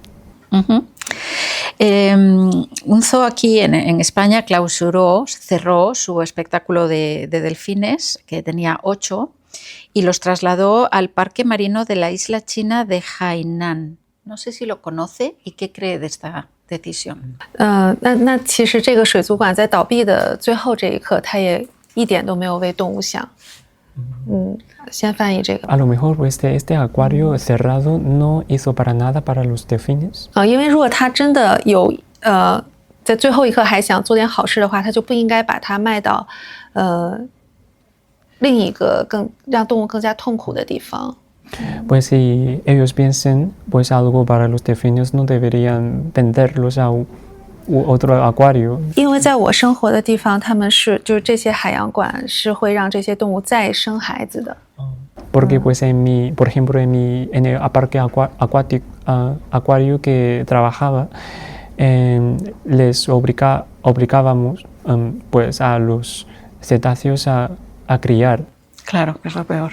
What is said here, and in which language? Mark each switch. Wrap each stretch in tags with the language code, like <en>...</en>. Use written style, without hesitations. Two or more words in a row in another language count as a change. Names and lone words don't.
<es>Un zoo aquí en España cerró su espectáculo de delfines, que tenía 8, y los trasladó al Parque Marino de la isla china de Hainan. No sé si lo conoce y qué cree de esta decisión.</es> <zh>那其实这个水族馆在倒闭的最后这一刻，它也一点都没有为动物想。先翻译这个。</zh> <es>A lo mejor este acuario cerrado no hizo para nada para los delfines.</es> <zh>因为如果他真的有在最后一刻还想做点好事的话，他就不应该把它卖到另一个让动物更加痛苦的地方。</zh> <es>Pues si ellos piensan pues algo para los delfines, no deberían venderlos a otro acuario.</es> <zh>因为在我生活的地方，他们就是这些海洋馆是会让这些动物再生孩子的。</zh> <es>Porque pues por ejemplo en el parque acuario que trabajaba, les obligábamos pues a los cetáceos a criar. Claro, que es lo peor.</es>